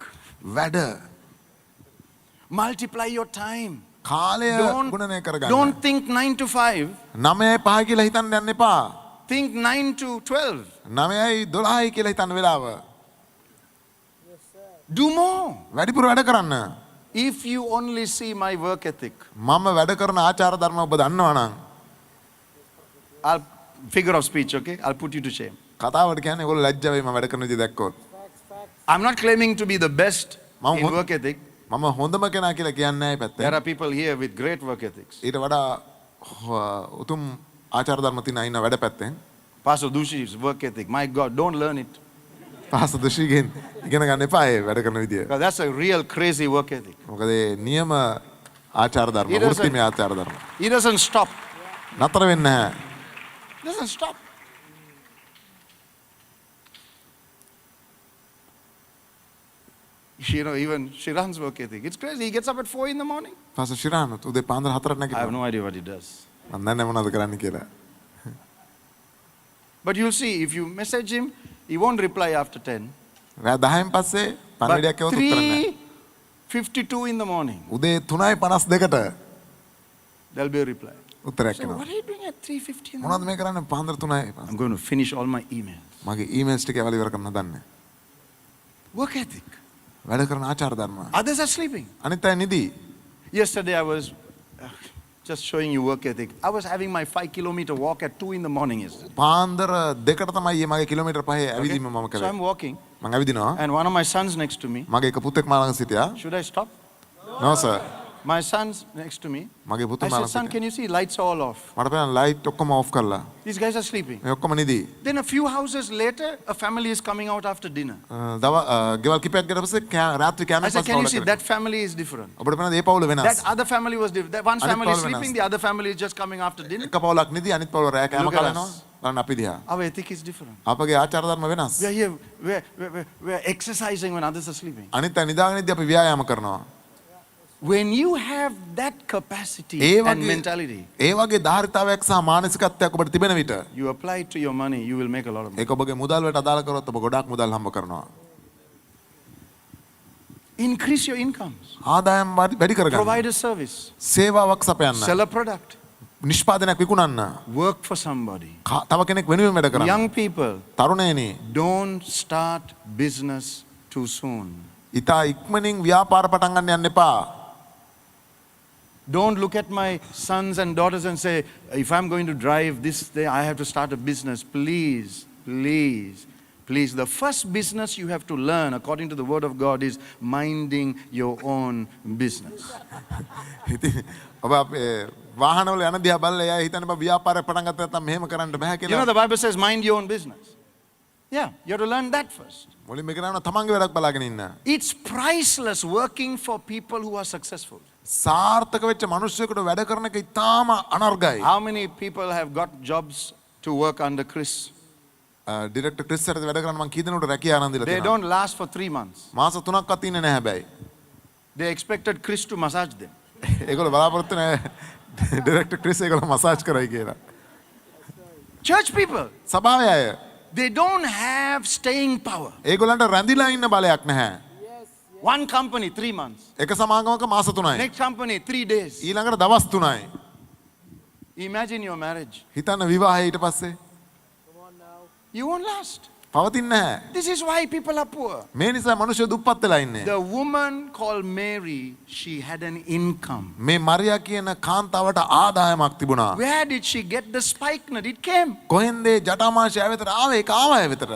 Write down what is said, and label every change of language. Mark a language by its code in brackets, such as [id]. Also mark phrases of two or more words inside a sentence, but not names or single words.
[en] Work. [si] වැඩ [en] Multiply your time. [si] කාලය ගුණනය කරගන්න. [en] Don't think 9 to 5. [si] 9යි 5 කියලා හිතන්න යන්න එපා. [en] Think 9 to 12. [si] 9යි 12යි කියලා හිතන්න වෙලාව. [en] Do more. [si] වැඩිපුර වැඩ කරන්න. [en] If you only see my work ethic, [si] මම වැඩ කරන ආචාර ධර්ම ඔබ දන්නවා නම් [en] I'll figure of speech, okay? I'll put you to shame. [si] කතාවට කියන්නේ ඒගොල්ලෝ ලැජ්ජ වෙයි මම වැඩ කරන විදිහ දැක්කොත්. [en] I'm not claiming to be the best [si] Mama, [en] in work ethic. [si] මම හොඳම කෙනා කියලා කියන්නේ නැහැ පැත්තෙන්. [en] There are people here with great work ethics. [si] ඊට වඩා උතුම් ආචාර ධර්ම තියෙන අය ඉන්න වැඩ පැත්තෙන්. [en] Pastor Dushi's work ethic. My God, don't learn it. [si] පාස දුෂිගෙන් ඉගෙන ගන්න එපා ඒ වැඩ කරන විදිය. [en] Because that's a real crazy work ethic. [si] මොකද ඒ නියම ආචාර ධර්ම [en] It doesn't- [si] වෘත්තිමය ආචාර ධර්ම. [en] He doesn't stop. [si] නතර වෙන්නේ නැහැ. [en] Doesn't stop. You know, even Shiran's work ethic. It's crazy. He gets up at 4 in the morning. [si] පාස ශිරාන උදේ පාන්දර 4ට [en] I have [si] නැගිටිනවා. [en] no idea what he does. [si] මම දන්නේ මොනවද කරන්න කියලා. [en] But you'll see, if you message him, he won't reply after 10. [si] රෑ 10න් පස්සේ [en] But [si] පණිවිඩයක් කියවුවොත් උත්තර නැහැ. [en] 3:52 in the morning, [si] උදේ 3:52ට [en] there'll be a reply. [si] උත්තරයක් [en] So [si] එනවා. [en] what are you doing at 3:50 in the [si] මොනවද [en] morning? [si] මේ කරන්නේ පාන්දර 3යි. [en] I'm going to finish all my emails. [si] මගේ ඊමේල්ස් ටික එවල ඉවර කරන්න හදන්නේ. [en] Work ethic. [si] වැඩ කරන ආචාර ධර්ම. [en] Others are sleeping. [si] අනිත් අය නිදි. [en] Yesterday I was just showing you work ethic. I was having my 5-kilometer walk at 2 in the morning yesterday. [si] පාන්දර 2ට තමයි මගේ කිලෝමීටර් 5 ඇවිදීම මම [en] So [si] කළේ. [en] I'm walking, [si] මම ඇවිදිනවා. [en] and one of my sons next to me. [si] මගේ එක පුතෙක් මා ළඟ සිටියා. [en] Should I stop? No sir. My son's next to me. [si] මගේ පුතා [en] I [si] මා [en] said, [si] ළඟ [en] son, [si] සිටියා. [en] can you see lights are all off? [si] මට පේන ලයිට් ඔක්කොම ඔෆ් කරලා. [en] These guys are sleeping. [si] මේ ඔක්කොම නිදි. [en] Then a few houses later, a family is coming out after dinner. [si] ගෙවල් කිපයක් ගියට පස්සේ රාත්‍රී [en] I [si] කෑමෙන් [en] said, can you see [si] පස්සේ [en] that family is different? [si] ඔබට පේනද මේ පවුල වෙනස්. [en] That other family was different. That one [si] Anit [en] family is [si] Paul [en] sleeping, [si] venas. [en] the other family is just coming after dinner. [si] එක පවුලක් නිදි අනිත් පවුල රෑ කෑම [en] Look at [si] කනවා. [en] us. [si] බලන්න අපි දිහා. [en] Our ethic is different. [si] අපගේ ආචාර ධර්ම වෙනස්. [en] We are here, we're exercising when others are sleeping. [si] අනිත් අය නිදාගෙන ඉද්දී අපි ව්‍යායාම කරනවා. [en] When you have that capacity [si] ඒ [en] and [si] වගේ [en] mentality, [si] ඒ වගේ ධාරිතාවයක් සහ මානසිකත්වයක් ඔබට තිබෙන විට [en] you apply it to your money, you will make a lot of money. [si] ඒක ඔබගේ මුදල් වලට අදාළ කරොත් ඔබ ගොඩාක් මුදල් හම්බ කරනවා. [en] Increase your incomes. [si] ආදායම් වැඩි කරගන්න. [en] Provide a service. [si] සේවාවක් සපයන්න. [en] Sell a product. [si] නිෂ්පාදනයක් විකුණන්න. [en] Work for somebody. [si] තව කෙනෙක් වෙනුවෙන් වැඩ කරන්න. [en] Young people, [si] තරුණයනි, [en] don't start business too soon. [si] ඉතා ඉක්මනින් ව්‍යාපාර පටන් ගන්න යන්න එපා. [en] Don't look at my sons and daughters and say, if I'm going to drive this day, I have to start a business. Please, please, please. The first business you have to learn, according to the word of God, is minding your own business. [si] ඉතින් ඔබ අපේ වාහනවල යන දිහා බලලා එයා හිතන්නේ බා ව්‍යාපාරයක් පටන් ගත්තා නැත්නම් මෙහෙම කරන්න බෑ [en] You know, [si] කියලා. [en] the Bible says, mind your own business. Yeah, you have to learn that first. [si] මුලින්ම කරනවා තමන්ගේ වැඩක් බලාගෙන ඉන්න. [en] It's priceless working for people who are successful. [si] සාර්ථක වෙච්ච මිනිස්සුෙකුට වැඩ කරන එක ඉතාම අනර්ගයි. [en] How many people have got jobs to work under Chris? [si] ඩිරෙක්ටර් ක්‍රිස් සර්ට වැඩ කරන මං කී දෙනෙකුට රැකියාව ආනන්ද දීලා [en] They [si] තියෙනවා. [en] don't last for 3 months. [si] මාස 3ක්වත් ඉන්නේ නැහැ හැබැයි. [en] They expected Chris to massage them. [si] ඒගොල්ලෝ බලාපොරොත්තු නැහැ ඩිරෙක්ටර් ක්‍රිස් ඒගොල්ලෝ මසාජ් කරයි කියලා. [en] Church people, [si] සභාවේ අය [en] they don't have staying power. [si] ඒගොල්ලන්ට රැඳිලා ඉන්න බලයක් නැහැ. [en] One company, 3 months. [si] එක සමාගමක මාස 3යි. [en] Next company, 3 days. [si] ඊළඟට දවස් 3යි. [en] Imagine your marriage. [si] හිතන්න විවාහය ඊට පස්සේ [en] You won't last. [si] පවතින්නේ නැහැ. [en] This is why people are poor. [si] මේ නිසා මිනිස්සු දුප්පත් වෙලා ඉන්නේ. [en] The woman called Mary, she had an income. [si] මේ මරියා කියන කාන්තාවට ආදායමක් තිබුණා. [en] Where did she get the spikenard? It came. [si] කොහෙන්ද ජටාමාංශය වෙතට ආවේ? ඒක ආවා වෙතට.